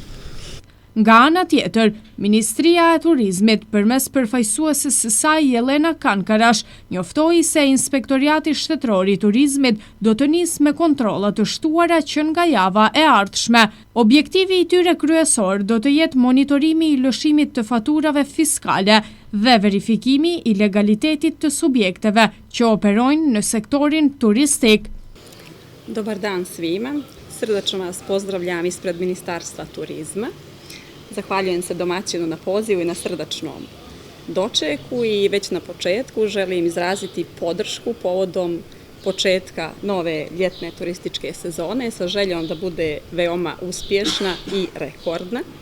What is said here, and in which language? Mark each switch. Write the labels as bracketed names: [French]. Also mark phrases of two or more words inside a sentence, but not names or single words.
[Albanian] Nga ana tjetër, Ministria e Turizmit përmes përfaqësueses së saj Jelena Kankarash njoftoi se Inspektoriati Shtetëror i Turizmit do të nisë me kontrolla të shtuara që nga java e ardhshme. Objektivi i tyre kryesor do të jetë monitorimi i lëshimit të faturave fiskale dhe verifikimi i legalitetit të subjekteve që operojnë në sektorin turistik. [Serbian] Dobar dan svima, srdačno vas pozdravljam ispred Ministarstva turizma. Zahvaljujem se domaćinu na pozivu i na srdačnom dočeku i već na početku želim izraziti podršku povodom početka nove ljetne turističke sezone sa željom da bude veoma uspješna i rekordna.